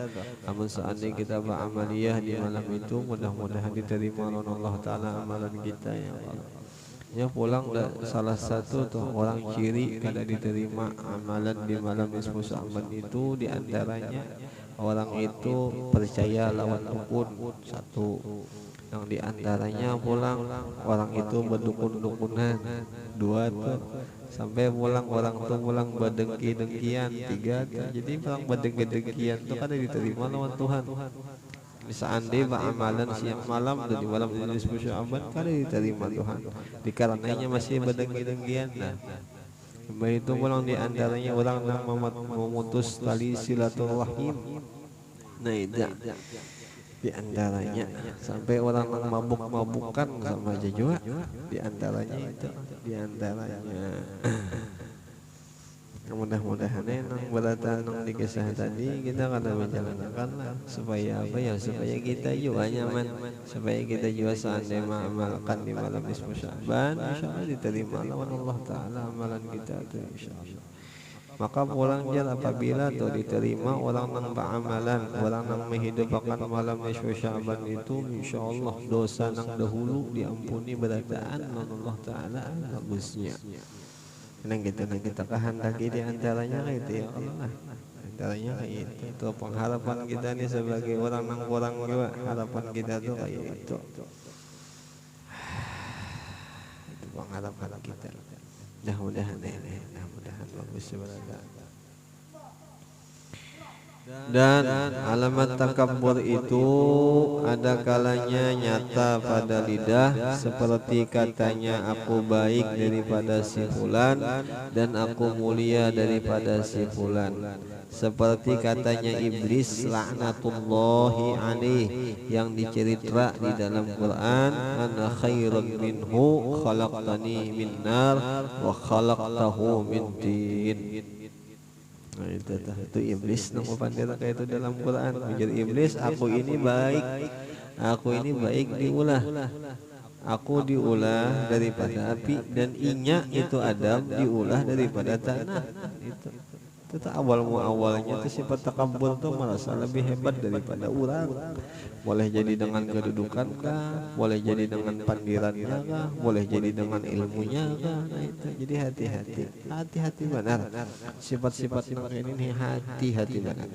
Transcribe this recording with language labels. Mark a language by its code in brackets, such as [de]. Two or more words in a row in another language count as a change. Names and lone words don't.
[id] Amal seandainya kita beramaliyah di malam itu, mudah-mudahan diterima oleh Allah Taala amalan kita ya Allah. [bjn] Ya pulang salah satu tuh orang ciri kada diterima amalan di malam nisfu Sya'ban itu diantaranya orang itu percaya lawan dukun, satu. Yang diantaranya pulang orang itu berdukun-dukunan, dua tuh. Sampai pulang orang tuh pulang berdengki-dengkian, tiga tuh. Jadi pulang berdengki-dengkian tuh kada diterima lawan Tuhan. Seandainya amalan siang malam dan di malam nisfu Sya'ban kada diterima Tuhan, dikarenanya masih berdengki-dengkian. Nah, itu pulang diantaranya orang yang memutus tali silaturahim. Nah itu diantaranya sampai orang yang mabuk-mabukan sama aja juga diantaranya itu diantaranya. Mudah-mudahan yang beratan di kisah tadi kita akan menjalankan lah supaya apa ya, supaya kita juga nyaman, supaya kita juga seandainya mengamalkan di malam nisfu Sya'ban insyaallah diterima lawan Allah Taala amalan kita itu insyaallah. maka pulang jal apabila tu diterima orang nang beramalan, orang nang menghidupkan malam nisfu Sya'ban itu, insyaallah dosa nang dahulu diampuni berataan Allah Taala. Bagusnya nang kita kehendaki di antaranya itu ya Allah, antaranya itu pengharapan kita nih sebagai orang nang kurang juga, harapan kita tuh kayak itu pengharapan kita. [id] Mudah-mudahan bagus sebenarnya. Dan alamat takabbur itu ada kalanya nyata pada lidah, seperti katanya aku baik daripada si fulan dan aku mulia daripada si fulan. Seperti katanya iblis [ar] لعنة الله عليه [id] yang dicerita di dalam Quran, [ar] أنا خير منه خلقتني من نار وخلقته من طين. [bjn] Nah, itu iblis nang pandera kayak itu dalam Quran. Menjadi iblis, aku ini baik diulah. Aku diulah daripada api dan inya itu Adam diulah daripada tanah. [id] Itu awalnya itu sifat takabbur tuh merasa lebih hebat daripada orang. [bjn] Boleh jadi dengan kedudukan kah, boleh jadi dengan pandirannya kah, boleh jadi dengan ilmunya kah. Nah itu jadi hati-hati benar. Sifat-sifat ini hati-hati benar.